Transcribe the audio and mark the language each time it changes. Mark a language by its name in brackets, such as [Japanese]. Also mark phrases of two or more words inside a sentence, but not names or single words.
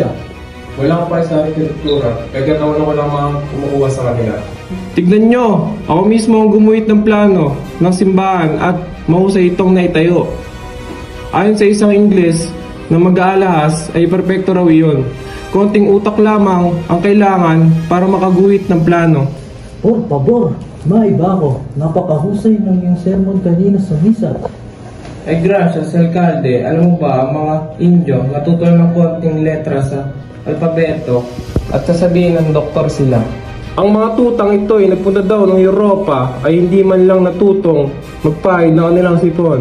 [Filipino] Wala ko pa sa arkitektura, kaya ganawan ko lang mga kumukuha sa kanila. Tignan nyo! Ako mismo ang gumuhit ng plano ng simbahan at mahusay itong naitayo. Ayon sa isang Ingles na mag-aalahas ay perpekto raw iyon. Konting utak lamang ang kailangan para makaguhit ng plano. [Spanish] Por favor, [Filipino] maiba ako. Napakahusay ng iyong sermon kanina sa misa. Ay gracias, Alcalde. Alam mo ba, ang mga Indio natutunan ng konting letra sa alpabeto at sasabihin ng doktor sila. Ang mga tutang ito ay nagpunta daw ng Europa ay hindi man lang natutong magpahid ng kanilang sipon.